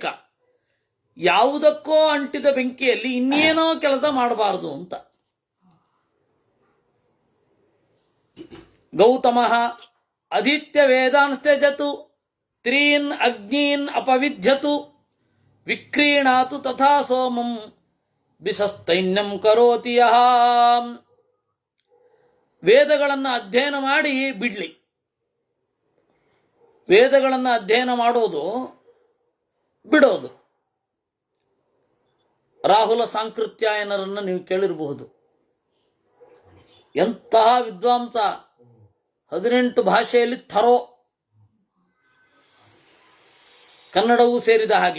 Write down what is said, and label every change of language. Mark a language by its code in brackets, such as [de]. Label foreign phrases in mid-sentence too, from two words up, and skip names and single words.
[kn] ಯಾವುದಕ್ಕೋ ಅಂಟಿದ ಬೆಂಕಿಯಲ್ಲಿ ಇನ್ನೇನೋ ಕೆಲಸ ಮಾಡಬಾರದು ಅಂತ. [sa] ಗೌತಮ ಅಧೀತ್ಯ ವೇದಾನ್ ತ್ಯಜತು ತ್ರೀನ್ ಅಗ್ನೀನ್ ಅಪವಿಧ್ಯತು ವಿಕ್ರೀಣಾತು ತಥಾ ಸೋಮಂ ಬಿಸಸ್ತೈನ್ಯಂ ಕರೋತಿ ಯಃ. [kn] ವೇದಗಳನ್ನು ಅಧ್ಯಯನ ಮಾಡಿ ಬಿಡ್ಲಿ. ವೇದಗಳನ್ನು ಅಧ್ಯಯನ ಮಾಡೋದು ಬಿಡೋದು. ರಾಹುಲ ಸಾಂಕೃತ್ಯಾಯನರನ್ನು ನೀವು ಕೇಳಿರಬಹುದು. ಎಂತಹ ವಿದ್ವಾಂಸ, 18 ಭಾಷೆಯಲ್ಲಿ ಥರೋ, ಕನ್ನಡವೂ ಸೇರಿದ ಹಾಗೆ.